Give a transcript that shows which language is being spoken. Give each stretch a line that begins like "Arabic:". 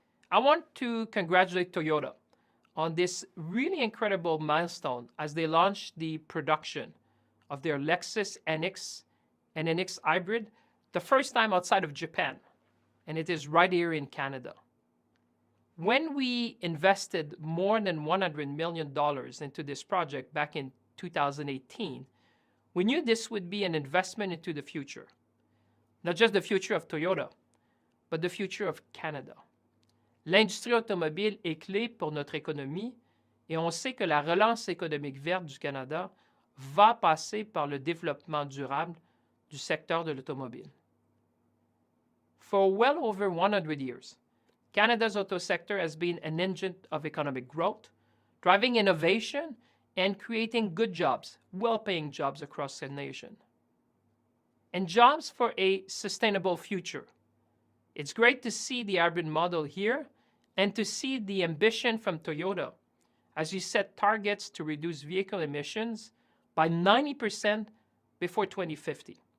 English: I want to congratulate Toyota on this really incredible milestone as they launched the production of their Lexus NX and NX Hybrid, the first time outside of Japan, and it is right here in Canada. When we invested more than $100 million into this project back in 2018, we knew this would be an investment into the future. Not just the future of Toyota, but the future of Canada.
French: L'industrie automobile est clé pour notre économie et on sait que la relance économique verte du Canada va passer par le développement durable du secteur de l'automobile.
English: For well over 100 years, Canada's auto sector has been an engine of economic growth, driving innovation and creating good jobs, well-paying jobs across the nation. And jobs for a sustainable future. It's great to see the hybrid model here and to see the ambition from Toyota as you set targets to reduce vehicle emissions by 90% before 2050.